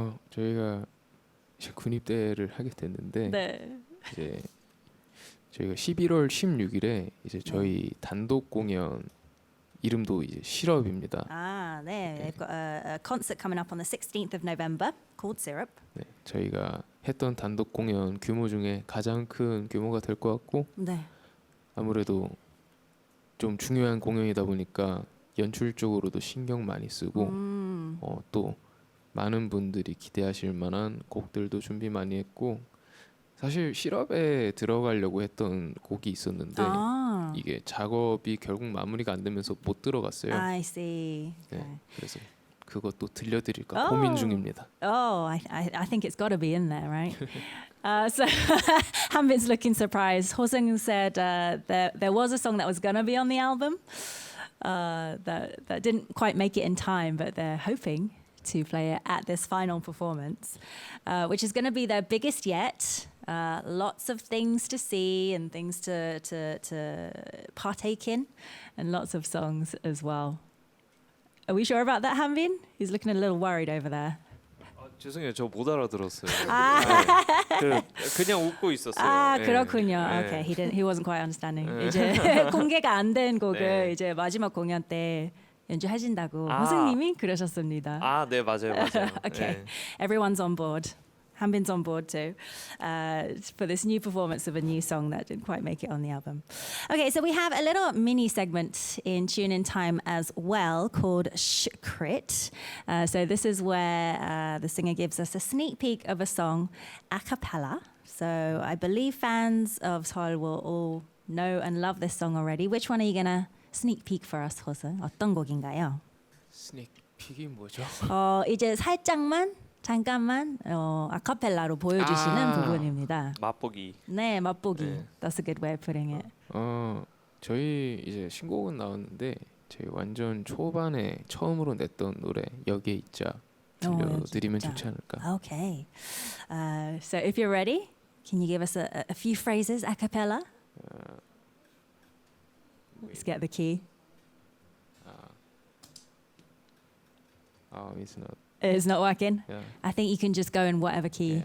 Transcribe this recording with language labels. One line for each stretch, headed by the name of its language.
Korean: 저희가 이제 군입대를 하게 됐는데 네. 이제 저희가 11월 16일에 이제 저희 단독 공연 이름도 이제 실업입니다. 네.
English: They've got a concert coming up on the 16th of November called Syrup.
Korean: 네, 저희가 했던 단독 공연 규모 중에 가장 큰 규모가 될 것 같고 네. 아무래도 좀 중요한 공연이다 보니까 연출적으로도 신경 많이 쓰고 또 많은 분들이 기대하실 만한 곡들도 준비 많이 했고 사실 실업에 들어가려고 했던 곡이 있었는데 이게 작업이 결국 마무리가 안 되면서 못 들어갔어요.
English: I see.
Korean: 네,
English: Okay.
Korean: 그래서 그것도 들려드릴까 고민 중입니다.
English: Oh, I think it's got to be in there, right? So Hanbin's looking surprised. Ho-seung said there was a song that was going to be on the album that didn't quite make it in time, but they're hoping to play it at this final performance, which is going to be their biggest yet. Lots of things to see and things to partake in, and lots of songs as well. Are we sure about that, Hanbin? He's looking a little worried over there.
Korean: 죄송해요, 저 못 알아들었어요. 그 그냥 웃고 있었어요. 그렇군요. 네.
English: Okay, he wasn't quite understanding.
Korean: 이제 공개가 안 된 곡을 네. 이제 마지막 공연 때 연주하신다고 아. 호승님이 그러셨습니다. 네, 맞아요.
English: Okay,
Korean: 네.
English: everyone's on board. Hanbin's on board too for this new performance of a new song that didn't quite make it on the album. Okay, so we have a little mini segment in Tune In Time as well called Crit. So this is where the singer gives us a sneak peek of a song a cappella. So I believe fans of Seol will all know and love this song already. Which one are you going to sneak peek for us, 호승?
Korean: 어떤 곡인가요? 스닉 픽이 뭐죠? 이제 잠깐만 아카펠라로 보여주시는 부분입니다. 맛보기. 네, 맛보기. 네.
English: That's a good way of putting it.
Korean: 저희 이제 신곡은 나왔는데 저희 완전 초반에 처음으로 냈던 노래 여기에 있자 들려드리면 여기 있자. 좋지 않을까?
English: Okay. So if you're ready, can you give us a few phrases a cappella? Let's get the key. It's not. It's not working. Yeah. I think you can just go in whatever key